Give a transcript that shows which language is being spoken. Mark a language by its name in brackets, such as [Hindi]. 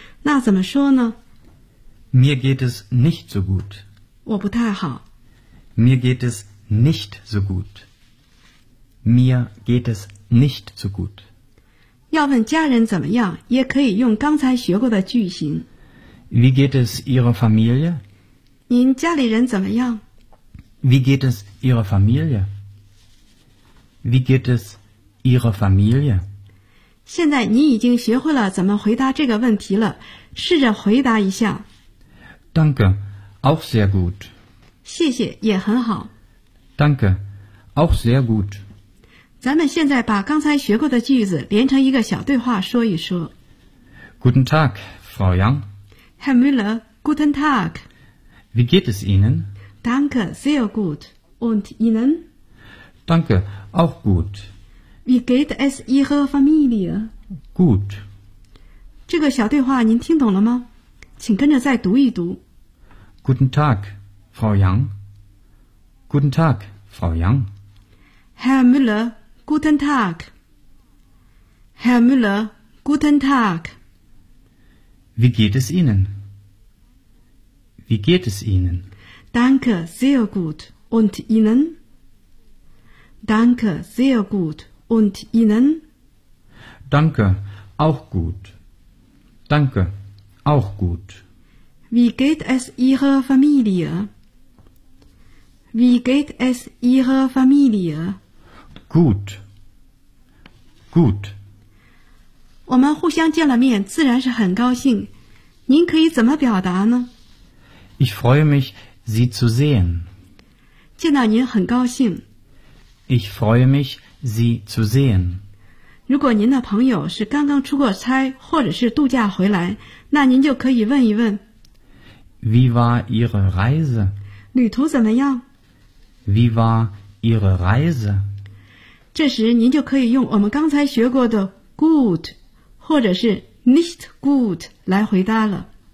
[Chinese] 那怎么说呢？ [German] Mir geht es nicht so gut. [Chinese] 我不太好。 [German] Mir geht es nicht so gut. Mir geht es nicht so gut. [Chinese] 要问家人怎么样，也可以用刚才学过的句型。 [German] Wie geht es Ihrer Familie? [Chinese] 您家里人怎么样？ [German] Wie geht es Ihrer Familie? Wie geht es Ihrer Familie? [Chinese] 现在你已经学会了怎么回答这个问题了，试着回答一下。 [German] Danke, auch sehr gut. [Chinese] 谢谢，也很好。 [German] Danke, auch sehr gut. [Chinese] 咱们现在把刚才学过的句子连成一个小对话说一说。 [German] Guten Tag, Frau Yang. Herr Müller, guten Tag. Wie geht es Ihnen? Danke, sehr gut. Und Ihnen? Danke, auch gut. Wie geht es Ihrer Familie? Gut. [Chinese] 这个小对话您听懂了吗？请跟着再读一读。 [German] Guten Tag, Frau Yang. Guten Tag, Frau Yang. Herr Müller, guten Tag. Herr Müller, guten Tag. Wie geht es Ihnen? Wie geht es Ihnen? Danke, sehr gut. Und Ihnen? Danke, sehr gut. Und Ihnen? Danke, auch gut. Danke, auch gut. Wie geht es Ihrer Familie? Wie geht es Ihrer Familie? Gut, gut. [Chinese] 我们互相见了面，自然是很高兴。您可以怎么表达呢？ [German] Ich freue mich, Sie zu sehen. [Chinese] 见到您很高兴。 [German] Ich freue mich, Sie zu sehen. [Chinese] 如果您的朋友是刚刚出过差或者是度假回来，那您就可以问一问。 [German] Wie war Ihre Reise? [Chinese] 旅途怎么样？ [German] Wie war Ihre Reise? [Chinese] 这时您就可以用我们刚才学过的 good 或者是 nicht gut 来回答了。